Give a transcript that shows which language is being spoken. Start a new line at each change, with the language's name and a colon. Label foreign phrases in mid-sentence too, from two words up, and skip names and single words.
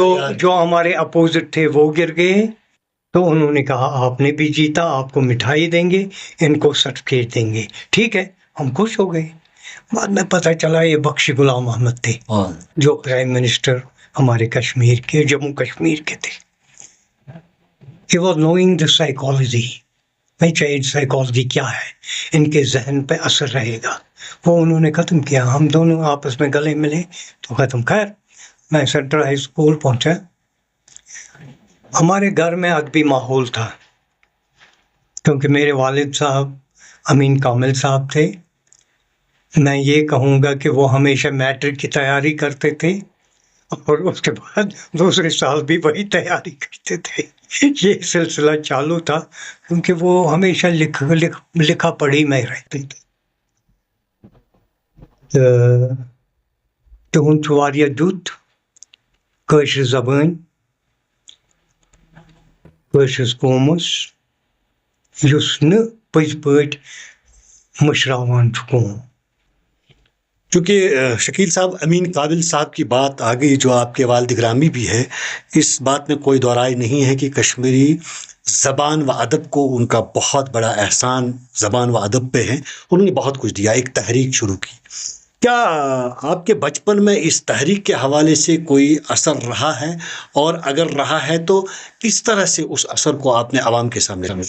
Urdu: جو ہمارے اپوزٹ تھے وہ گر گئے. تو انہوں نے کہا آپ نے بھی جیتا، آپ کو مٹھائی دیں گے، ان کو سرٹیفکیٹ دیں گے. ٹھیک ہے، ہم خوش ہو گئے. بعد میں پتہ چلا یہ بخش غلام احمد تھے جو
English: prime minister
Urdu: ہمارے کشمیر کے، جموں کشمیر کے تھے.
English: He was knowing the psychology.
Urdu: میں چاہیے سائیکالوجی کیا ہے، ان کے ذہن پہ اثر رہے گا. وہ انہوں نے ختم کیا. ہم دونوں آپس میں گلے ملے تو ختم. خیر میں سینٹرل ہائی اسکول پہنچا. ہمارے گھر میں ادبی ماحول تھا کیونکہ میرے والد صاحب امین کامل صاحب تھے. میں یہ کہوں گا کہ وہ ہمیشہ میٹرک کی تیاری کرتے تھے اور اس کے بعد دوسرے سال بھی وہی تیاری کرتے تھے. یہ سلسلہ چالو تھا کیونکہ وہ ہمیشہ لکھا پڑھی میں رہتے تھے.
Kashmiri: تہند چھُ واریاہ دیُت کٲشِر زبٲنۍ کٲشرِس قومس یُس نہٕ پٔزۍ پٲٹھۍ مٔشراوان چھُ قوم.
Urdu: چونکہ شکیل صاحب امین کامل صاحب کی بات آ گئی جو آپ کے والد گرامی بھی ہے، اس بات میں کوئی دو رائے نہیں ہے کہ کشمیری زبان و ادب کو ان کا بہت بڑا احسان زبان و ادب پہ ہے. انہوں نے بہت کچھ دیا, ایک تحریک شروع کی. کیا آپ کے بچپن میں اس تحریک کے حوالے سے کوئی اثر رہا ہے, اور اگر رہا ہے تو کس طرح سے اس اثر کو آپ نے عوام کے سامنے رکھا؟